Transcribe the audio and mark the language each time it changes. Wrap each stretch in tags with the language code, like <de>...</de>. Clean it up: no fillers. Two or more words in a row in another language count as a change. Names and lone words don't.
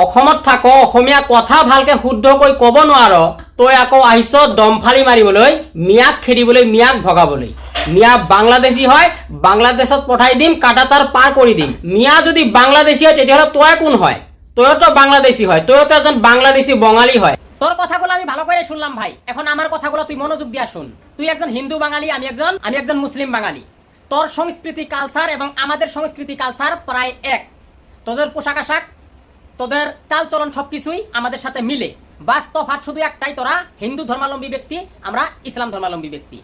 <as>অসমত থাক, অসমীয়া কথা ভালকে শুদ্ধকৈ ক'ব নোৱাৰ, তই আকৌ আহিছ দমফালি মাৰিবলৈ, মিয়াক খেদিবলৈ, মিয়াক ভগাবলৈ। মিয়া বাংলাদেশী হয়, বাংলাদেশত পঠাই দিম, কাটাতাৰ পাৰ কৰি দিম। মিয়া যদি বাংলাদেশী হয় তেতিয়াহ'লে তই কোন হয়? তইতো বাংলাদেশী হয়, তইতো এজন বাংলাদেশী বঙালী হয়।</as> <bn>তোর কথাগুলো আমি ভালো করে শুনলাম ভাই, এখন আমার কথাগুলো তুই মনোযোগ দিয়া শুন। তুই একজন হিন্দু বাঙালি, আমি একজন মুসলিম বাঙালি। তোর সংস্কৃতি কালচার এবং আমাদের সংস্কৃতি কালচার প্রায় এক। তোদের পোশাক আশাক, তোদের চালচলন সবকিছুই আমাদের সাথে মিলে। বাস তফাৎ শুধু একটাই, তোরা হিন্দু ধর্মাবলম্বী ব্যক্তি, আমরা ইসলাম ধর্মাবলম্বী ব্যক্তি।</bn>